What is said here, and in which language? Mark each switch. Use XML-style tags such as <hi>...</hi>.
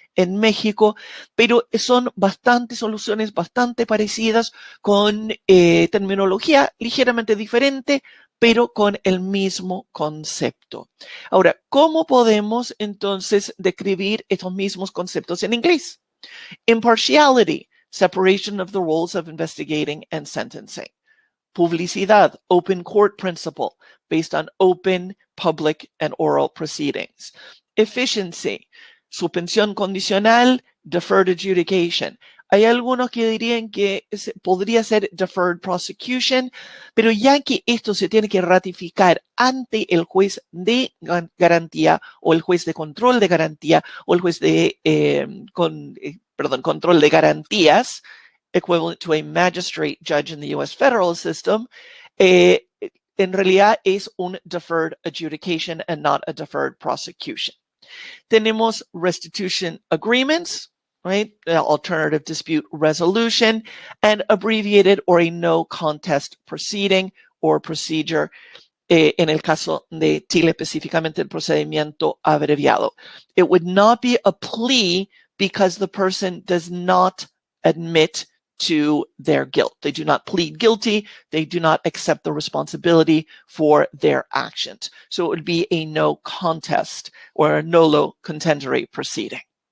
<es>En México, pero son soluciones bastante parecidas, con terminología ligeramente diferente, pero con el mismo concepto. Ahora, ¿cómo podemos entonces describir estos mismos conceptos en inglés?</es> <en>Impartiality, separation of the roles of investigating and sentencing. Publicidad, open court principle, based on open, public, and oral proceedings. Efficiency,</en> <es>suspensión condicional,</es> <en>deferred adjudication.</en> <es>Hay algunos que dirían que podría ser deferred prosecution, pero ya que esto se tiene que ratificar ante el juez de garantía o el juez de control de garantía o el juez de control de garantías,</es> <en>equivalent to a magistrate judge in the U.S. federal system,</en> <es>en realidad es un</es> <en>deferred adjudication and not a deferred prosecution.</en> <es>Tenemos</es> <en>restitution agreements, right? Alternative dispute resolution, and abbreviated or a no contest proceeding or procedure.</en> <es>En el caso de Chile, específicamente el procedimiento abreviado.</es> <en>It would not be a plea because the person does not admit to their guilt. They do not plead guilty. They do not accept the responsibility for their actions. So it would be a no contest or a nolo contendere proceeding.</en>